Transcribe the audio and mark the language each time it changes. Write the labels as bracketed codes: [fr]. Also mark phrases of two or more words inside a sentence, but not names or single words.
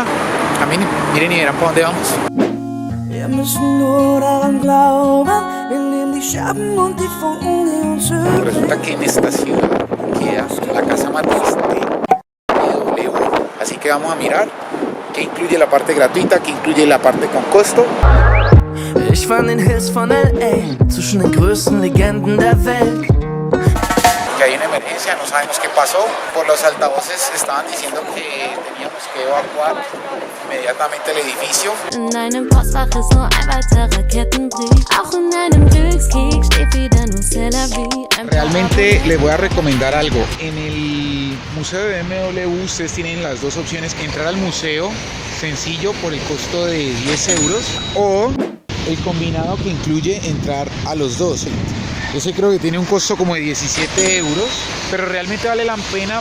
[es] miren y verán para dónde vamos. Resulta que en esta ciudad queda la casa más triste. Así que vamos a mirar qué incluye la parte gratuita, qué incluye la parte con costo. [de] Ich fand den Hits von LA zwischen den größten Legenden der Welt. [es] Que hay una emergencia, no sabemos qué pasó. Por los altavoces estaban diciendo que teníamos que evacuar inmediatamente el edificio. [de] In einem Postfach ist nur ein weiterer Kettenbrief. Auch in einem Glückskeks steht wieder nur [fr] C'est la vie. [es] Realmente les voy a recomendar algo. En el museo de BMW ustedes tienen las dos opciones: entrar al museo sencillo por el costo de 10 euros o el combinado que incluye entrar a los dos. Ese creo que tiene un costo como de 17 euros, pero realmente vale la pena.